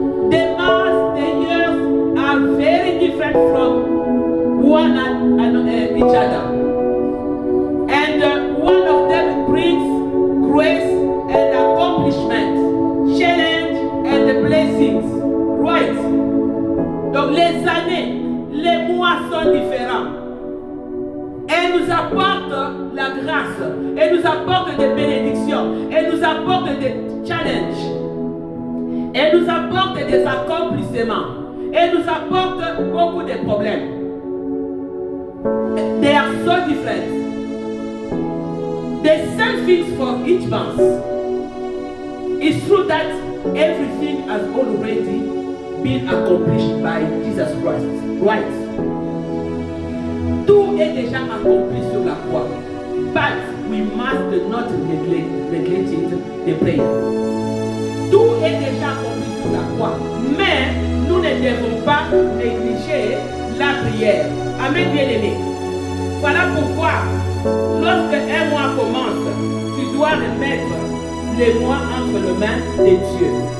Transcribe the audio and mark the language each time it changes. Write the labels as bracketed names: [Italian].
[English] The months, the years are very different from one each other. And one of them brings grace and accomplishment, challenge and blessings. Right? [French] Donc les années, les mois sont différents. Elle nous apporte la grâce, elle nous apporte des bénédictions, elle nous apporte des challenges. Elle nous apporte des accomplissements. Elle nous apporte beaucoup de problèmes. [English] They are so different. The same things for each month. It's true that everything has already been accomplished by Jesus Christ. Right? [French] Tout est déjà accompli sur la croix. [English] But we must not neglect it, the prayer. [French] Tout est déjà accompli sur la croix. Mais nous ne devons pas négliger la prière. Amen, bien-aimé. Voilà pourquoi, lorsque un mois commence, tu dois remettre les mois entre les mains de Dieu.